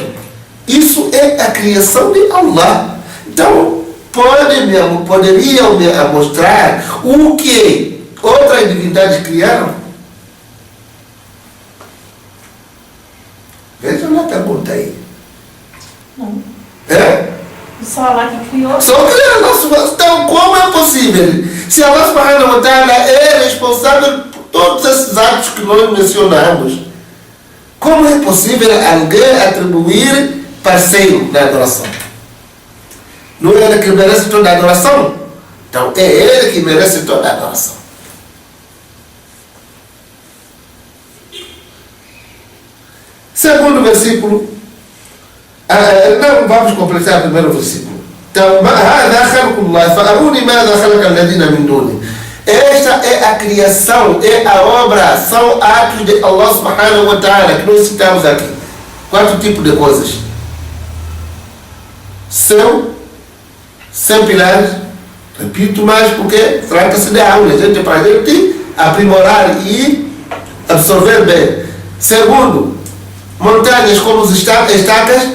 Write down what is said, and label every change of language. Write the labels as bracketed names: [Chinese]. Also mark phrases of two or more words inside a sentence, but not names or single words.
[Portuguese] Isso é a criação de Allah. Então poderiam me mostrar o que outras divindades criaram? Veja lá a pergunta aí. Não. Só Allah que criou. Só criou. Então, como é possível? Se [Arabic] الله سبحانه وتعالى [Portuguese] é responsável por todos esses atos que nós mencionamos, como é possível alguém atribuir parceiro na adoração? Não é ele que merece toda a adoração? Então é Ele que merece toda a adoração. Segundo versículo, não vamos completar o primeiro versículo. Então, esta é a criação, é a obra, são atos de [Arabic] الله سبحانه وتعالى [Portuguese] que nós citamos aqui. 4 tipos de coisas: céu, sem pilares. Repito mais porque trata-se de aula, gente, para a gente aprimorar e absorver bem. Segundo, montanhas como as estacas.